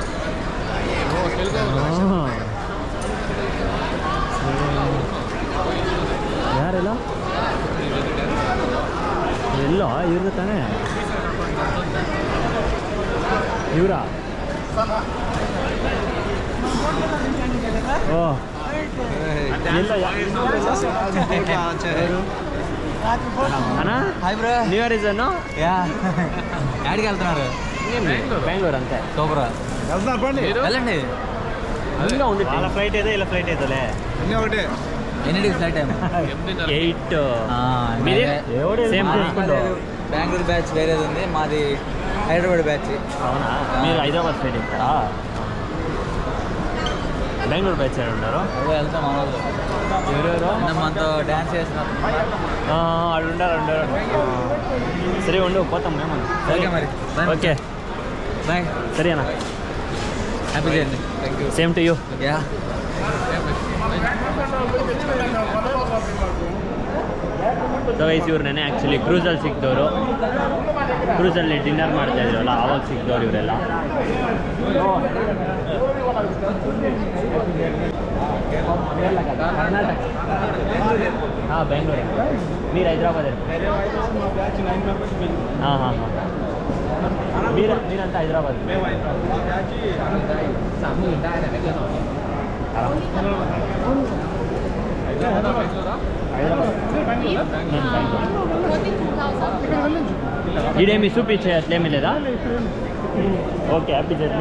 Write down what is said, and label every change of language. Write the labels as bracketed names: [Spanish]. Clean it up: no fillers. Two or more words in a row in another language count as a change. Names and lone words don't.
[Kannada] ಯಾರೆಲ್ಲ ಎಲ್ಲೋ ಇವ್ರದ್ದು ತಾನೇ, ಇವರಾ? ಓ ಅಣ್ಣ [English] new year [Kannada] ಇಸನ್ನು [Telugu] ಯಾರಿಗೆ వెళ్తున్నారు? బెంగళూరు అంతే సూపర్ వెళ్ళండి. ఇంకా ఉంది వాళ్ళ ఫ్లైట్ ఏదో ఇలా ఫ్లైట్ ఏదోలే ఒకటే ఎన్నిటికి ఫ్లైట్ టైం 8 మీది సేమ్ తీసుకుంటూ. బెంగళూరు బ్యాచ్ వేరేది ఉంది, మాది హైదరాబాద్ బ్యాచ్. అవునా? మీరు హైదరాబాద్ ఫ్లైట్ ఇస్తారా? బెంగళూరు బ్యాచ్ ఉన్నారు. వెళ్తాం ఎవరెవరు మనతో డ్యాన్స్ చేస్తున్నారు. అక్కడ ఉండారు. సరే ఉండు, పోతాం మేము. ఓకే మరి, ఓకే బాయ్. సరే అన్న, [English] happy journey. thank you. same to you. యా. so guys, [Kannada] ಇವ್ರು ನೆನೆ ಆ್ಯಕ್ಚುಲಿ ಕ್ರೂಸಲ್ಲಿ ಸಿಕ್ತವರು. ಕ್ರೂಸಲ್ಲಿ ಡಿನ್ನರ್ ಮಾಡ್ತಾಯಿದ್ರಲ್ಲ, ಆವಾಗ ಸಿಕ್ತವ್ರು ಇವರೆಲ್ಲ. ಕರ್ನಾಟಕ. ಹಾಂ, ಬೆಂಗಳೂರು. [Telugu] మీరు హైదరాబాద్. మీరంతా హైదరాబాద్. ఇదేమి చూపిచ్చే అట్లేమి లేదా? [English] okay, happy journey.